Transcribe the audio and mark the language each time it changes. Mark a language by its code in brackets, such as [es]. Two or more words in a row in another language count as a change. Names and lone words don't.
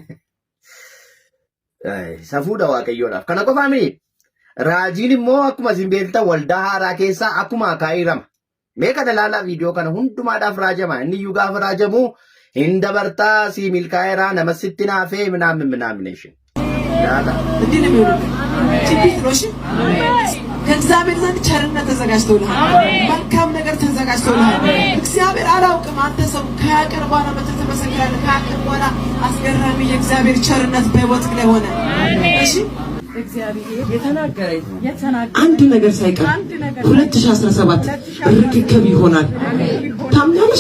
[om] safuudha waaqayyoodhaaf kana qofaa miti raajiin immoo akkuma isin beektan waldaa haaraa keessaa akkuma akaayirama mee kana ilaalaa viidiyoo kana hundumaadhaaf raajama inni iyyuu gaafa raajamu hin dabartaa si milkaa'eeraa nama sitti naafee ምናምን [am] እንዲህ ነው የሚሆነው። ትንቢት ነው። እሺ ከእግዚአብሔር ዘንድ ቸርነት ተዘጋጅቶልሃል። መልካም ነገር ተዘጋጅቶልሃል። እግዚአብሔር አላውቅም አንተ ሰው ከያቀር በኋላ መተህ ትመሰክራለህ። ከያቀር በኋላ አስገራሚ የእግዚአብሔር ቸርነት በሕይወትህ ላይ ሆነ። እሺ እግዚአብሔር የተናገረኝ አንድ ነገር ሳይቀር 2017 ርክክብ ይሆናል። ታምኛለሽ?